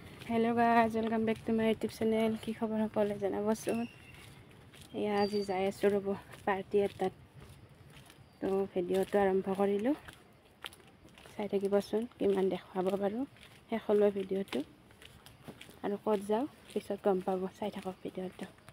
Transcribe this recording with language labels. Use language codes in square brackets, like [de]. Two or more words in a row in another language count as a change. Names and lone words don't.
[en] hello guys, welcome back to my YouTube channel. [as] কি খবৰ সকলে জানাবচোন। এয়া আজি যাই আছো ৰব পাৰ্টি এটাত, তো ভিডিঅ'টো আৰম্ভ কৰিলোঁ। চাই থাকিবচোন কিমান দেখাব পাৰোঁ শেষলৈ ভিডিঅ'টো, আৰু ক'ত যাওঁ পিছত গম পাব। চাই থাকক ভিডিঅ'টো।